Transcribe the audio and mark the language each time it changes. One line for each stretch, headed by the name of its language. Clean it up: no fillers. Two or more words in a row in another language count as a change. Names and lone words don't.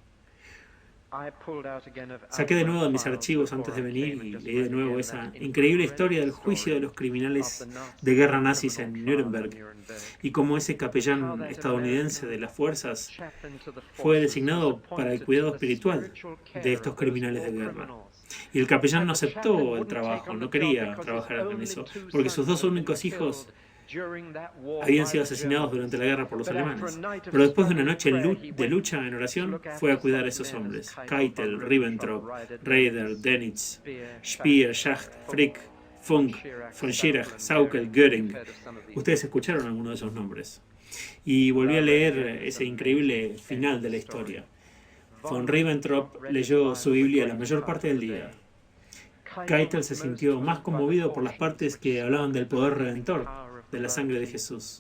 Spanish: Saqué de nuevo de mis archivos antes de venir y leí de nuevo esa increíble historia del juicio de los criminales de guerra nazis en Nuremberg y cómo ese capellán estadounidense de las fuerzas fue designado para el cuidado espiritual de estos criminales de guerra. Y el capellán no aceptó el trabajo, no quería trabajar en eso, porque sus dos únicos hijos habían sido asesinados durante la guerra por los alemanes. Pero después de una noche de lucha en oración, fue a cuidar a esos hombres: Keitel, Ribbentrop, Raeder, Dönitz, Speer, Schacht, Frick, Funk, von Schirach, Saukel, Göring. Ustedes escucharon algunos de esos nombres. Y volví a leer ese increíble final de la historia. Von Ribbentrop leyó su Biblia la mayor parte del día. Keitel se sintió más conmovido por las partes que hablaban del poder redentor de la sangre de Jesús.